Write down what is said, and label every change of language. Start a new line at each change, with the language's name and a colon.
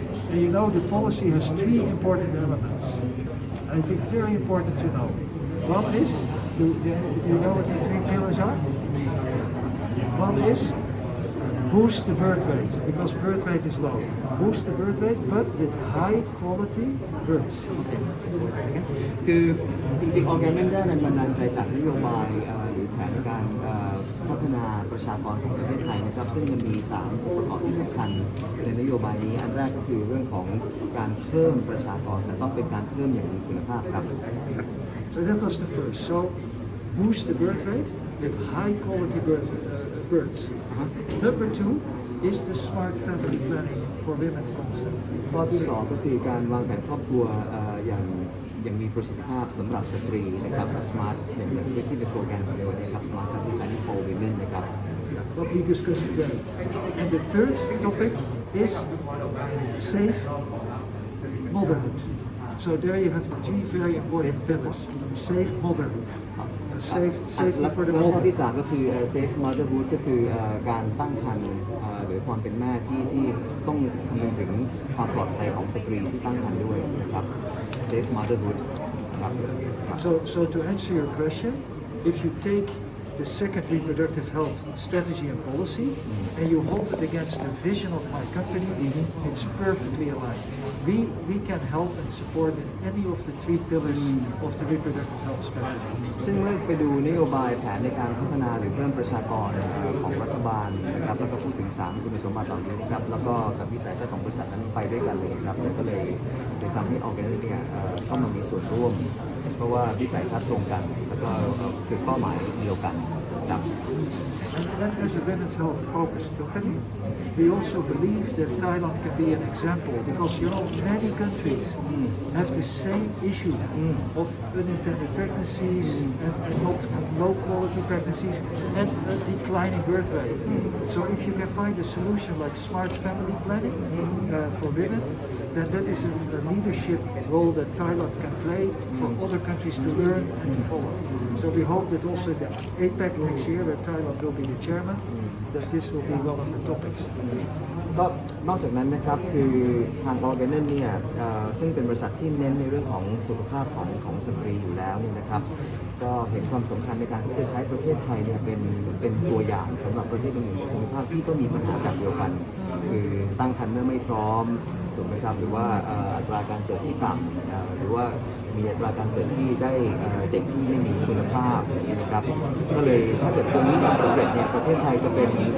English: And you know the policy has three important elements. I think very important to know. One is, do you know what the three pillars are? One is boost the birth rate, because birth rate is low. Boost the birth rate, but with high quality births.
Thai: คือจริงๆ ออร์แกนได้แรงบันดาลใจจากนโยบายหรือแผนการพัฒนาประชากรของประเทศไทยนะครับซึ่งมันมี3องค์ประกอบที่สำคัญในนโยบายนี้อันแรกก็คือเรื่องของการเพิ่มประชากรแต่ต้องเป็นการเพิ่มอย่างมีคุณภาพครับ
English: So that was the first. So boost the birth rate with high quality births. Number two is the smart family planning for women concept.
Thai: ข้อที่2ก็คือการวางแผนครอบครัวอย่างมีประสิทธิภาพสำหรับสตรีนะครับ smart อย่างที่เป็นสโลแกนของเราเนี่ยครับ
English: smart family planning for women
Thai: นะครับ
English: What we discussed today. And the third topic is safe motherhood. So there you have the three very important pillars. Safe motherhood. Safe
Thai: และ
English: for the
Thai: ข้อ
English: mother.
Thai: ที่3ก็คือ safe motherhood ก็คือการตั้งครรภ์หรือความเป็นแม่ที่ต้องคำนึงถึงความปลอดภัยของสตรีที่ตั้งครรภ์ด้วยนะครับ safe motherhood ครับ
English: So to answer your question, if you take the second reproductive health strategy and policy and you hold it against the vision of my company, it's perfectly aligned. We can help and support in any of the three pillars of the reproductive health strategy.
Thai: ซึ่งเมื่อไปดูนโยบายแผนในการพัฒนาหรือเพิ่มประชากรของรัฐบาลนะครับแล้วก็พูดถึง3คุณสมบัติเหล่านี้นะครับแล้วก็กับวิสัยทัศน์ของบริษัทนั้นไปด้วยกันเลยครับก็เลยทำให้ออร์แกนิกเนี่ยเข้ามามีส่วนร่วมเพราะว่าวิสัยทัศน์ตรงกันแล้วก็จุดเป้าหมายเดียวกันครับ
English: And as a women's health focused company, we also believe that Thailand can be an example because many countries have the same issue of unintended pregnancies and not low quality pregnancies and a declining birth rate. So if you can find a solution like smart family planning for women, then that is a leadership role that Thailand can play for other countries to learn and to follow. So we hope that also the APEC next year, where Thailand will be the chairman, that this will be one of the topics.
Thai: ก็นอกจากนั้นนะครับคือทางออร์แกนเนี่ยซึ่งเป็นบริษัทที่เน้นในเรื่องของสุขภาพของสตรีอยู่แล้วเนี่ยนะครับก็เห็นความสำคัญในการที่จะใช้ประเทศไทยเนี่ยเป็นตัวอย่างสำหรับประเทศอื่นๆในภูมิภาคที่ก็มีปัญหาแบบเดียวกันคือตั้งครรภ์เมื่อไม่พร้อมถูกไหมครับหรือว่าอัตราการเกิดที่ต่ำหรือว่ามีอัตราการเกิดที่ได้เด็กที่ไม่มีคุณภาพนะครับก็เลยถ้าเกิดตรงนี้ทำสำเร็จเนี่ยประเทศไทยจะเป็น